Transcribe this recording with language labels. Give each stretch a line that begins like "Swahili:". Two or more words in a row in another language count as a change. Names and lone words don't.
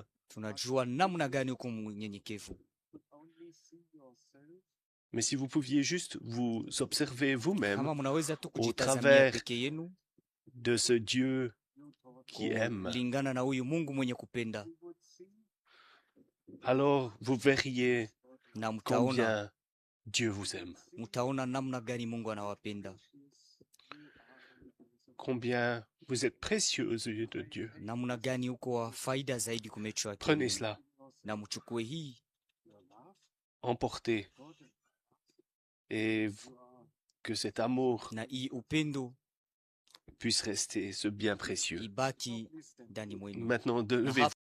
Swahili: tunajua namna gani uko mnyenyekevu.
French: Mais si vous pouviez juste vous observer vous-même
Swahili: Kama mnaweza tu kujitazamia
French: travers
Swahili: peke yenu
French: de ce Dieu qui aime,
Swahili: kulingana na huyu Mungu mwenye kupenda,
French: alors vous verriez
Swahili: na mtaona
French: combien Dieu vous aime,
Swahili: namna gani Mungu anawapenda,
French: combien vous êtes précieux aux yeux de Dieu.
Swahili: namna gani uko wa faida zaidi kumechwa yake
French: Prenez
Swahili: Mungu.
French: cela,
Swahili: Na mchukue hii
French: emportez, et que cet amour
Swahili: na hii upendo
French: puisse rester ce bien précieux.
Swahili: ibaki ndani mwenu.
French: Maintenant,
Swahili: Na
French: levez-vous.